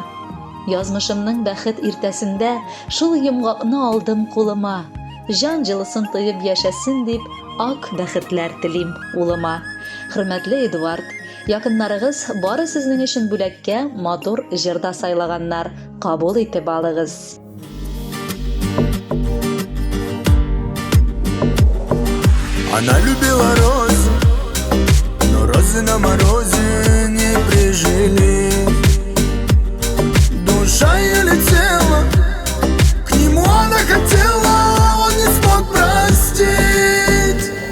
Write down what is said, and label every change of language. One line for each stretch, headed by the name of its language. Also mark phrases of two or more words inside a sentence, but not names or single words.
Tatar: Язмышымның бәхет иртәсендә шул йомгакны алдым кулыма. Жан җылысын тоеп яшәсен дип, ак бәхетләр телим улыма. Хөрмәтле Эдуард, якыннарыгыз бары сезнең өчен бүләккә матур җырда сайлаганнар. Кабул итеп алыгыз.
Russian: Она любила розы, но розы на морозе не прижили. Душа ее летела, к нему она хотела, он не смог простить.